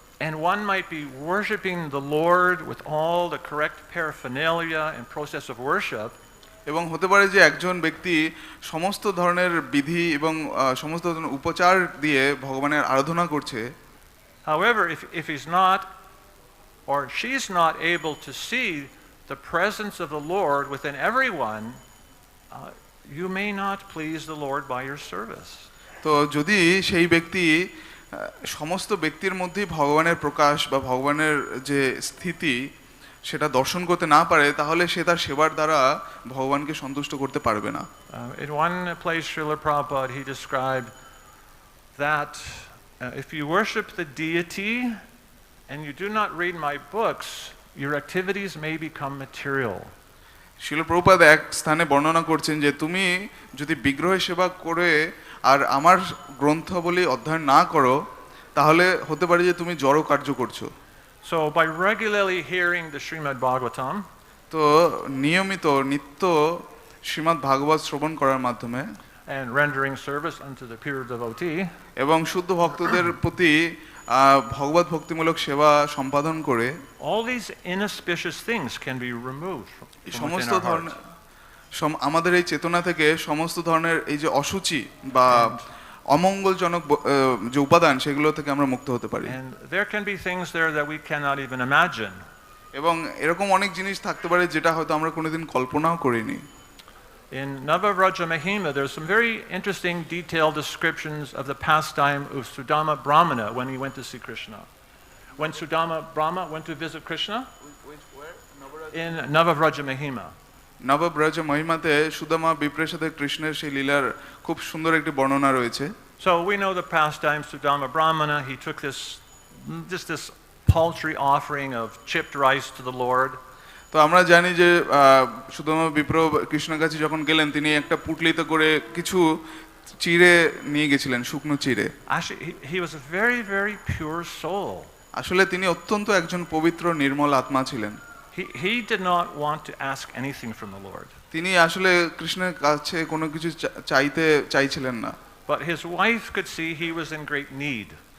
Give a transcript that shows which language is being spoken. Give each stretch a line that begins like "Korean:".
English: And one might be worshiping the Lord with all the correct paraphernalia and process of worship.
Bangla: এবং হতে পারে যে একজন ব্যক্তি সমস্ত ধরনের বিধি এবং সমস্ত ধরনের উপচার দিয়ে ভগবানের আরাধনা করছে।
English: However, if he's not or she's not able to see the presence of the Lord within everyone, you may not please the Lord by your service.
Bangla: তো যদি সেই ব্যক্তি সমস্ত ব্যক্তির মধ্যেই ভগবানের প্রকাশ বা ভগবানের যে স্থিতি সেটা দর্শন করতে না পারে তাহলে সে তার সেবার দ্বারা ভগবানকে সন্তুষ্ট করতে পারবে না।
English: In one place, Srila Prabhupada, he described that if you worship the deity and you do not read my books, your activities may become material.
Bangla: শিল প্রভুপাদ এক স্থানে বর্ণনা করছেন যে তুমি যদি বিগ্রহের সেবা করে আর আমার গ্রন্থবলী অধ্যয়ন না করো তাহলে হতে পারে যে তুমি জড় কার্য করছো।
English: So by regularly hearing the Srimad Bhagavatam,
Bangla: তো নিয়মিত নিত্য শ্রীমদ্ ভাগবত শ্রবণ করার মাধ্যমে
English: and rendering service unto the pure devotee,
Bangla: এবং শুদ্ধ ভক্তদের প্রতি ভগবত ভক্তিমূলক সেবা সম্পাদন করে
English: all these inauspicious things can be removed from
Bangla: সমস্ত
English: within our
Bangla: ধরনের
English: hearts.
Bangla: আমাদের এই চেতনা থেকে সমস্ত ধরনের এই যে অসুচি বা অমঙ্গলজনক যে উপাদান সেগুলো থেকে আমরা মুক্ত হতে পারি।
English: And there can be things there that we cannot even imagine.
Bangla: এবং এরকম অনেক জিনিস থাকতে পারে যেটা হয়তো আমরা কোনোদিন কল্পনাও করিনি।
English: In Nava-vraja-mahima, there's some very interesting detailed descriptions of the pastime of Sudama Brahmana when he went to see Krishna. When Sudama Brahma went to visit Krishna? In Nava-vraja-mahima.
Bangla: নবব্রজ মহিমাতে Sudama বিপ্রের সাথে কৃষ্ণের সেই লীলার খুব সুন্দর একটি বর্ণনা রয়েছে।
English: So we know the pastime Sudama Brahmana, he took this paltry offering of chipped rice to the Lord.
Bangla: তো আমরা জানি যে সুদামা বিপ্র কৃষ্ণের কাছে যখন গেলেন তিনি একটা পুটলিতে করে কিছু চিড়ে নিয়ে গেছিলেন, শুকনো চিড়ে।
English: Actually, he was a very, very pure soul.
Bangla: আসলে তিনি অত্যন্ত একজন পবিত্র নির্মল আত্মা ছিলেন।
English: He did not want to ask anything from the Lord.
Bangla: তিনি আসলে কৃষ্ণের কাছে কোনো কিছু চাইছিলেন না।
English: But his wife could see he was in great need.